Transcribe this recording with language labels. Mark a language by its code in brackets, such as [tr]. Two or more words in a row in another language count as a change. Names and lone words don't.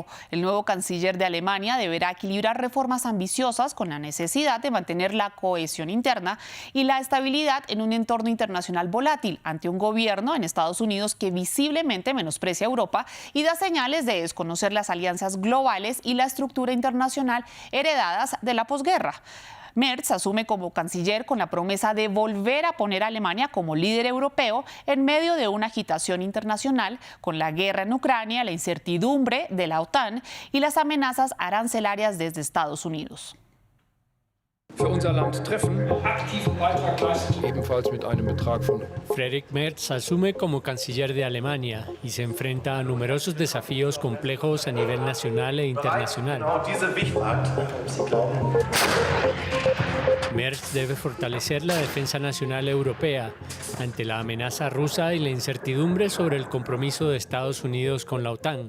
[es] El nuevo canciller de Alemania deberá equilibrar reformas ambiciosas con la necesidad de mantener la cohesión interna y la estabilidad en un entorno internacional volátil ante un gobierno en Estados Unidos que visiblemente menosprecia a Europa y da señales de desconocer las alianzas globales y la estructura internacional heredadas de la posguerra. Merz asume como canciller con la promesa de volver a poner a Alemania como líder europeo en medio de una agitación internacional con la guerra en Ucrania, la incertidumbre de la OTAN y las amenazas arancelarias desde Estados Unidos. [de] Für unser Land treffen, aktiven Beitrag leisten. Ebenfalls mit einem Betrag von. [es] Friedrich Merz asume como canciller de Alemania y se enfrenta a numerosos desafíos complejos a nivel nacional e internacional. Merz debe fortalecer la defensa nacional europea ante la amenaza rusa y la incertidumbre sobre el compromiso de Estados Unidos con la OTAN.